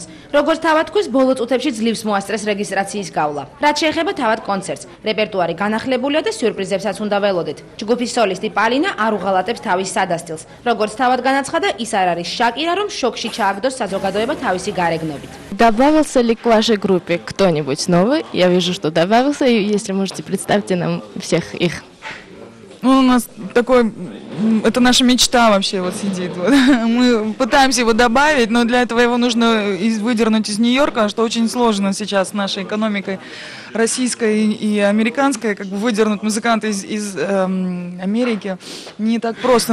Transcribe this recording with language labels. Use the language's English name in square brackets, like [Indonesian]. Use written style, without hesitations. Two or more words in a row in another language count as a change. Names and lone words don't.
[Georgian] როგორც თავად თქვის, ბოლო წუთებში ძლივს მოასწრეს რეგისტრაციის გავლა. რაც შეეხება თავად კონცერტს, რეპერტუარი განახლებულია და სიურპრიზებსაც უნდა ველოდეთ. ჯგუფის სოლისტი პალინა არ უღალატებს თავის სადასტილს. როგორც თავად განაცხადა, ის არ არის შაკირა, რომ шоკში ჩააგდოს საზოგადოება თავისი გარეგნობით. [Russian] Добавился ли к вашей группе кто-нибудь новый? Я вижу, что добавился, и если можете представьте нам всех их. Ну, у нас такой, это наша мечта вообще вот сидит. Вот. Мы пытаемся его добавить, но для этого его нужно выдернуть из Нью-Йорка, что очень сложно сейчас с нашей экономикой российской и американской, как бы выдернуть музыканта из Америки не так просто.